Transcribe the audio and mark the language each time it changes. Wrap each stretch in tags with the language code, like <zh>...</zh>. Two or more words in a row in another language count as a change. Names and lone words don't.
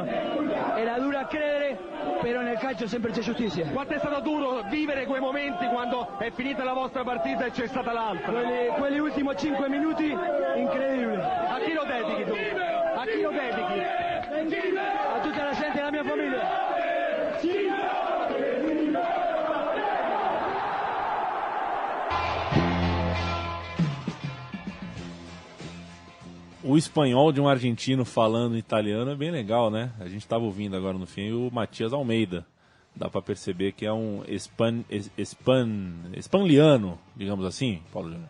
<it>Era dura credere, però nel calcio sempre c'è giustizia. Quanto è stato duro vivere quei momenti quando è finita la vostra partita e c'è stata l'altra? Quelli ultimi 5 minuti, incredibile. A chi lo dedichi tu? A chi lo dedichi? A tutta la gente della mia famiglia.</it> <pt>O espanhol de um argentino falando italiano é bem legal, né? A gente estava ouvindo agora no fim o Matias Almeida. Dá para perceber que é um espanliano, digamos assim, Paulo Júnior.</pt>